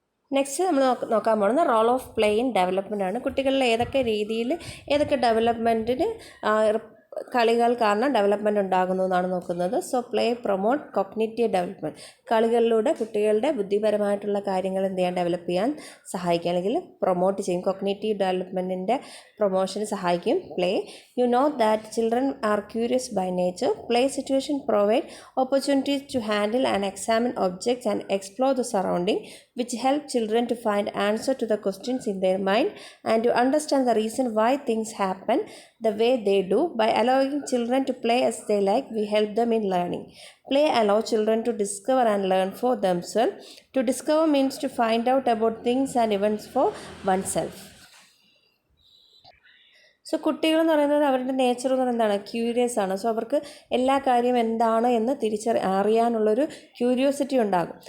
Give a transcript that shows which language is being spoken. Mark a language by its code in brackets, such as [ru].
[ml] Next നമ്മൾ നോക്കാൻ പോകുന്നത് role of play in development ആണ്. കുട്ടികളിൽ ഏതൊക്കെ ഡെവലപ്മെൻറ്റിന് കളികൾ കാരണം ഡെവലപ്മെൻറ്റ് ഉണ്ടാകുന്നു എന്നാണ് നോക്കുന്നത്. So [en] Play promote cognitive development. [ml] കളികളിലൂടെ കുട്ടികളുടെ ബുദ്ധിപരമായിട്ടുള്ള കാര്യങ്ങൾ എന്ത് ചെയ്യാൻ, ഡെവലപ്പ് ചെയ്യാൻ സഹായിക്കും അല്ലെങ്കിൽ പ്രൊമോട്ട് ചെയ്യും. കോഗ്നിറ്റീവ് ഡെവലപ്മെൻറ്റിൻ്റെ പ്രൊമോഷന് സഹായിക്കും play. [en] You know that children are curious by nature. Play situation provide opportunities to handle and examine objects and explore the surrounding which help children to find answer to the questions in their mind and to understand the reason why things happen the way they do. By allowing children to play as they like, we help them in learning. Play allows children to discover and learn for themselves. To discover means to find out about things and events for oneself. [ml] So കുട്ടികളെന്ന് പറയുന്നത് അവരുടെ nature എന്ന് പറയുന്നത് എന്താണ്, curious ആണ്. So അവർക്ക് എല്ലാ കാര്യം എന്താണ് എന്ന് അറിയാനുള്ളൊരു ക്യൂരിയോസിറ്റി ഉണ്ടാകും.